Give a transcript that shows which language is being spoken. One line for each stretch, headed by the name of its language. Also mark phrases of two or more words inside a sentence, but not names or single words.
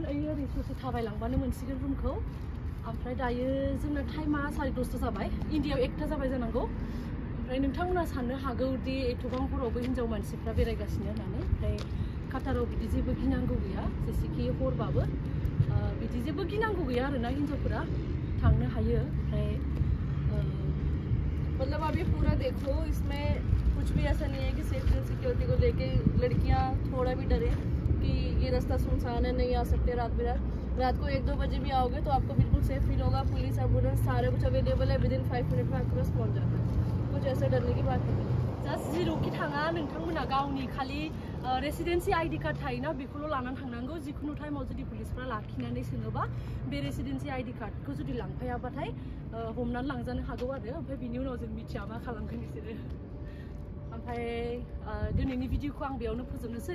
Bodo: ओरै ससे थाबायलांबानो मोनसिगोन रुमखौ। ओमफ्राय दायो जोंना टाइमा 10:30 जाबाय। इन्डियायाव 1टा जाबाय जानांगौ। ओमफ्राय नोंथांमोना साननो हागौ दि एथबां हरावबो हिनजाव मानसिफ्रा बेरायगासिनो होननानै। ओमफ्राय काटाराव बिदि जेबो गिनांगौ गैया, जेसेखि हरबाबो बिदि जेबो गिनांगौ गैया आरोना, हिनजावफोरा थांनो हायो।
Hindi: ओमफ्राय मतलब आप ये पूरा देखो, इसमें कुछ भी ऐसा नहीं है कि सेफ्टी और सिक्योरिटी को लेके लड़कियां थोड़ा भी डरे कि ये रास्ता सुनसान है, नहीं आ सकते रात को 1-2 बजे भी आओगे तो आपको बिल्कुल
English: safe feel
Hindi: होगा। पुलिस एम्बुलेंस सारे कुछ अवेलेबल है, विदिन 5 मिनट में आपके पास पहुंच जाता है। कुछ ऐसे डरने की बात नहीं।
Bodo: जास्ट जेरावखि थाङा नोंथांमोना गावनि खालि
English: residency ID card
Bodo: थायोना, बेखौल' लानानै थांनांगौ। जिखुनु टाइमाव जुदि पुलिसफ्रा लाखिनानै सोङोबा बे
English: residency ID cardखौ
Bodo: जुदि लांफायाबाथाय हमनानै लांजानो हागौ आरो। ओमफ्राय बिनि उनाव जों मिथिया मा खालामगोन बिसोरो। ओमफ्राय दिनैनि भिडिअखौ आं बेयावनो फोजोबनोसै।